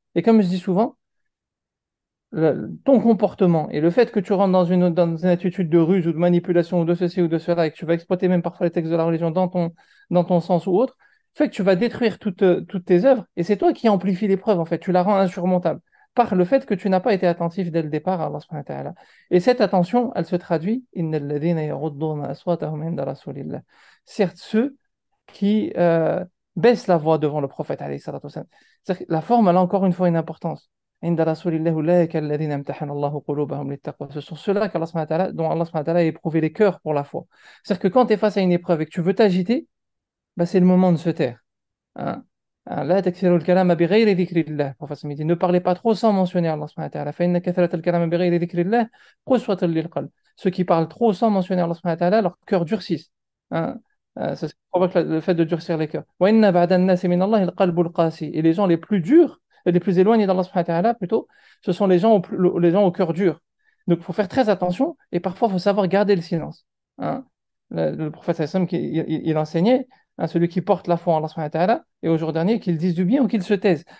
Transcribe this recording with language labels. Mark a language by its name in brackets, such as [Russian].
[French] Et comme je dis souvent, ton comportement et le fait que tu rentres dans une attitude de ruse ou de manipulation ou de ceci ou de cela et que tu vas exploiter même parfois les textes de la religion dans ton sens ou autre, fait que tu vas détruire toutes tes œuvres et c'est toi qui amplifies l'épreuve en fait, tu la rends insurmontable par le fait que tu n'as pas été attentif dès le départ à Allah subhanahu wa ta'ala. Et cette attention, elle se traduit [Arabic] Innal ladhina yaghudduna aswatahum 'inda rasulillah. [French] Certes, ceux qui baissent la voix devant le prophète alayhi salatu wassalam. C'est-à-dire que la forme, elle a encore une fois une importance. [Arabic] عند رسول الله أولئك الذين امتحن الله قلوبهم للتقوى. [French] Ce sont ceux-là dont Allah subhanahu wa ta'ala a éprouvé les cœurs pour la foi. C'est-à-dire que quand tu es face à une épreuve et que tu veux t'agiter, bah, c'est le moment de se taire. Hein. [Arabic] لا تكثروا الكلام بغير ذكر الله. [French] Le prophète me dit, ne parlez pas trop sans mentionner Allah subhanahu wa ta'ala. [Arabic] فإن كثرة الكلام بغير ذكر الله قسوة للقلب. [French] Ceux qui parlent trop sans mentionner Allah subhanahu wa ta'ala, leur cœur durcissent. Hein. Ça provoque le fait de durcir les cœurs. [Arabic] وإن بعد الناس من الله القلب القاسي. [French] Et les gens les plus durs, les plus éloignés d'Allah subhanahu wa ta'ala plutôt, ce sont les gens les gens au cœur dur. Donc, il faut faire très attention et parfois, il faut savoir garder le silence. Hein. Le prophète sallam, il enseignait, hein, celui qui porte la foi en Allah subhanahu wa ta'ala, et au jour dernier, qu'il dise du bien ou qu'il se taise.